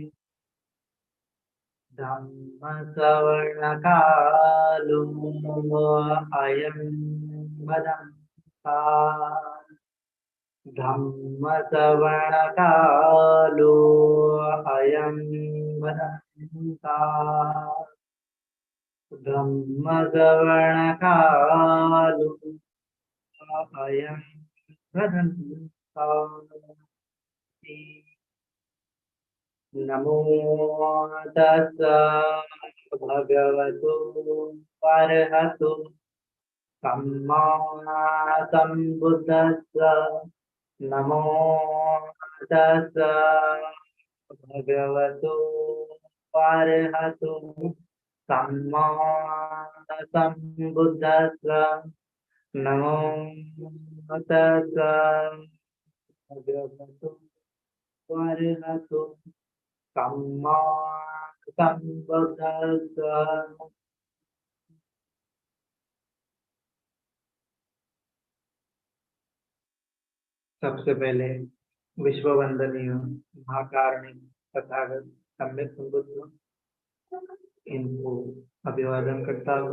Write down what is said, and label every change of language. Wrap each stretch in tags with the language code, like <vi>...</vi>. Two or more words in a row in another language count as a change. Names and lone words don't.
<pi>धम्मश्रवणकालो अयं वदन्ता धम्मश्रवणकालो अयं वदन्ता धम्मश्रवणकालो अयं वदन्ता। नमो तस्स भगवतो अरहतो सम्मा सम्बुद्धस्स। नमो तस्स भगवतो अरहतो सम्मा सम्बुद्धस्स। नमो तस्स भगवतो अरहतो सम्मा सम्बुद्धस्स।</pi> <hi>सबसे पहले विश्व वंदनीय महाकारुणिक तथागत सम्यक संबुद्ध इनको अभिवादन करता हूँ।</hi>